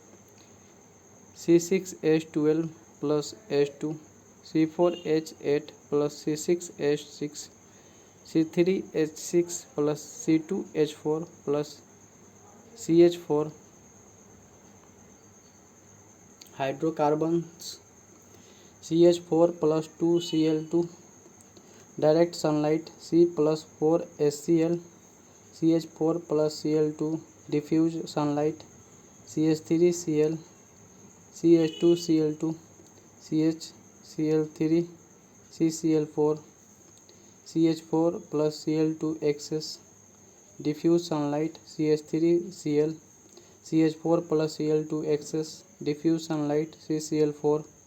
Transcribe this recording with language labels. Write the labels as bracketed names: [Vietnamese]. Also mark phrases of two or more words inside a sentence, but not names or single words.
[English] C6H12 plus H2 C4H8 plus C6H6 C3H6 plus C2H4 plus CH4. Hydrocarbons CH4 plus 2 Cl2 direct sunlight C plus 4 HCl CH4 plus Cl2 diffuse sunlight CH3 Cl CH2 Cl2 CH CCl4 CH4 plus Cl2 excess diffuse sunlight CH3 Cl CH4 plus Cl2 excess diffuse sunlight CCl4.